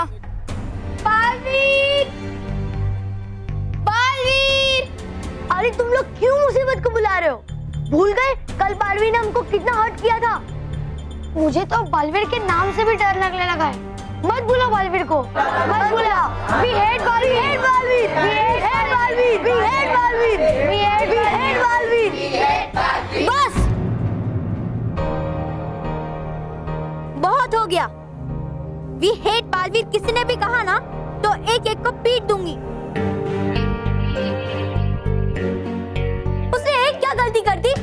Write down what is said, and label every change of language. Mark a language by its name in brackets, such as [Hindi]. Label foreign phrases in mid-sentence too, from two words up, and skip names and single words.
[Hindi] बालवीर! बालवीर! अरे तुम लोग क्यों मुसीबत को बुला रहे हो? भूल गए कल बालवीर ने हमको कितना हर्ट किया था? मुझे तो बालवीर के नाम से भी डर लगने लगा है। मत बुलाओ बालवीर को, मत बुलाओ। [English] We hate बालवीर, we hate बालवीर, we hate बालवीर, we hate बालवीर, we hate बालवीर, we hate बालवीर। बस, [Hindi] बहुत हो गया। [English] We hate [Hindi] बालवीर किसी ने भी कहा ना तो एक एक को पीट दूंगी। उसने एक क्या गलती कर दी?